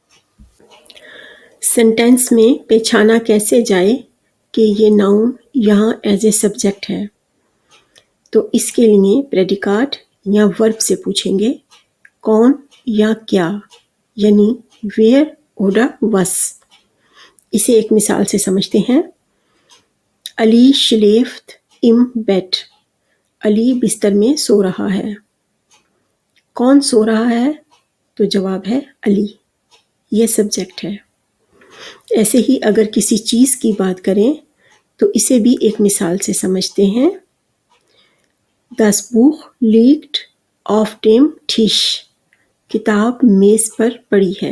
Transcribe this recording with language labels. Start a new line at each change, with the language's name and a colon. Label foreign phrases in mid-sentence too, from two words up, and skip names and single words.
Urdu: سینٹینس میں پہچانا کیسے جائے کہ یہ ناؤن یہاں
English: as a subject
Urdu: ہے، تو اس کے لیے پریڈیکاٹ یا ورب سے پوچھیں گے کون یا کیا، یعنی
German: wer oder was.
Urdu: اسے ایک مثال سے سمجھتے ہیں.
German: अली schläft im Bett,
Urdu: علی بستر میں سو رہا ہے. کون سو رہا ہے? تو جواب ہے علی، یہ سبجیکٹ ہے. ایسے ہی اگر کسی چیز کی بات کریں تو اسے بھی ایک مثال سے سمجھتے ہیں.
German: Das Buch liegt auf dem Tisch,
Urdu: کتاب میز پر پڑی ہے.